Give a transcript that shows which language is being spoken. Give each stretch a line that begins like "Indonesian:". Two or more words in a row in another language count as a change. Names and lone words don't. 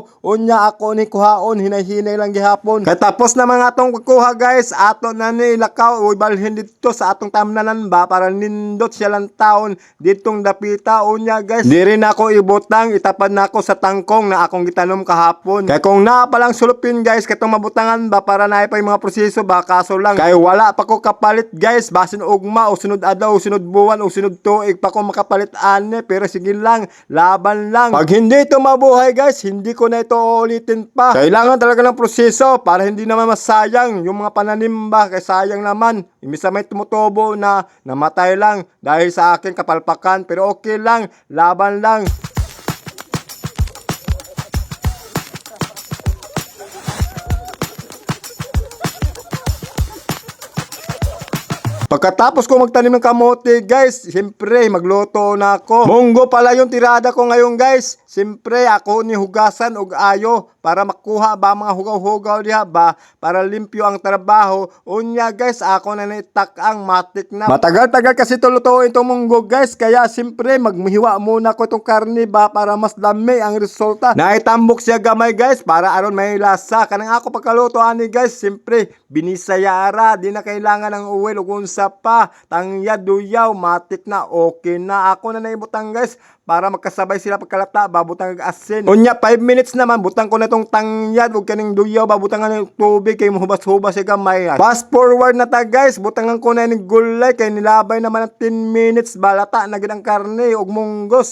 Cebuano: Unya ako ni kuhaon hinahinay lang gihapon. Kay tapos na mga atong kuha guys, ato na ni lakaw o balhin dito sa atong tamnanan ba para nindot siya lang taon ditong dapita. Unya guys, di rin ako ibutang, itapan na ako sa tangkong na akong gitanom kahapon. Kaya kung naa palang sulupin guys, katong mabutangan ba para naay pa yung mga proseso ba, kaso lang kay wala pa ko kapalit guys, basin ugma o sunod adlaw o sunod buwan o sunod tuig pa ko makapalit ane, pero sige lang, laban lang.
Filipino: Pag hindi ito mabuhay guys, hindi ko na ito uulitin pa. Kailangan talaga ng proseso para hindi naman masayang yung mga pananim ba, kay sayang naman. Imbis na may tumutubo na namatay lang dahil sa akin kapalpakan, pero okay lang, laban lang. Pagkatapos ko magtanim ng kamote guys, siyempre magluto na ako. Munggo pala yung tirada ko ngayon guys.
Cebuano: Siyempre ako ni hugasan og ayo para makuha ba mga hugaw-hugaw diha ba para limpyo ang trabaho. Unya guys, ako na naitak ang matik na.
Filipino: Matagal-tagal kasi tulutuin itong munggo guys, kaya siyempre magmuhiwa muna ko itong karne ba para mas dami ang resulta.
Cebuano: Naitambok siya gamay guys para aron may lasa. Kanang ako pagkaluto ani guys, siyempre binisayara, di na kailangan ng uwel ug unsa pa, tangyad duyaw, matik na, okay na. Ako na naibutang guys para magkasabay sila pagkalata, babutang ag asin. Unya 5 minutes naman, butang ko na itong tangyad ug kaning duyaw, babutangan ng tubig kay mahubas-hubas siya gamay.
English: Fast forward
Cebuano: na ta guys, butangan ko na yung gulay kay nilabay naman ng 10 minutes, balata na gid ang karne ug munggos.